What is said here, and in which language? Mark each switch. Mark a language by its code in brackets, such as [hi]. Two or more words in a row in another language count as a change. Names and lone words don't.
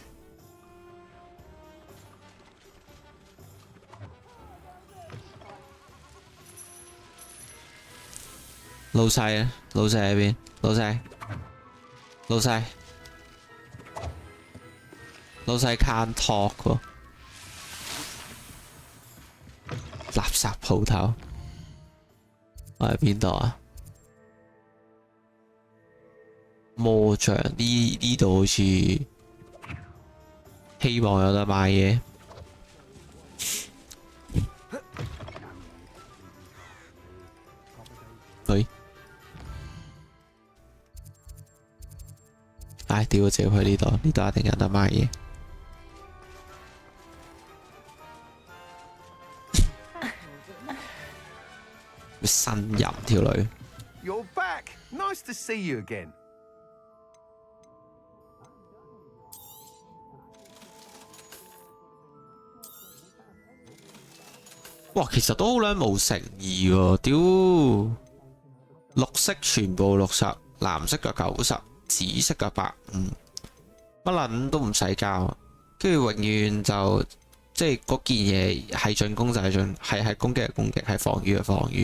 [yue] 老細啊，老細喺邊？老細，老細，老細 [en] can't talk [yue] 喎。垃圾鋪頭，我喺邊度啊？魔像呢度好似希望有得買嘢。佢，唉，屌！直接去呢度，呢度一定有得買嘢。呻吟條女。 [en] You're back. Nice to see you again. [yue] 哇，其實都好撚冇誠意喎！屌，綠色全部60，藍色嘅90，紫色嘅150，乜撚都唔使交，跟住永遠就即係嗰件嘢係進攻就係進，係攻擊係攻擊，係防禦係防禦。